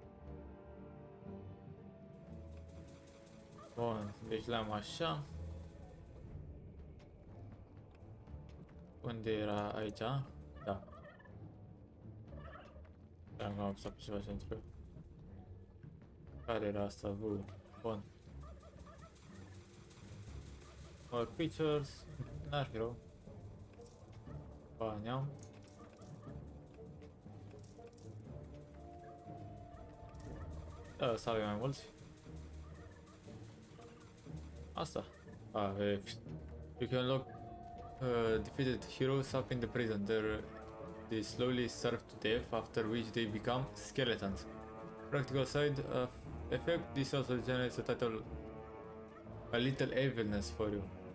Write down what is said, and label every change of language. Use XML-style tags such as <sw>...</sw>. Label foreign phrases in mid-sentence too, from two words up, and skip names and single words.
<ro>Bun, deci le-am așa. Unde era aici? Da. Am apăsat pe ceva pentru. Care era asta? Bun.</ro> <en>More creatures.</en> <ro>N-ar fi rău. Bani am. Da, să avem mai mulți. Asta.</ro> <en>You can lock defeated heroes up in the prison. They slowly starve to death, after which they become skeletons. Practical side effect, this also generates a title, a little evilness for you.</en>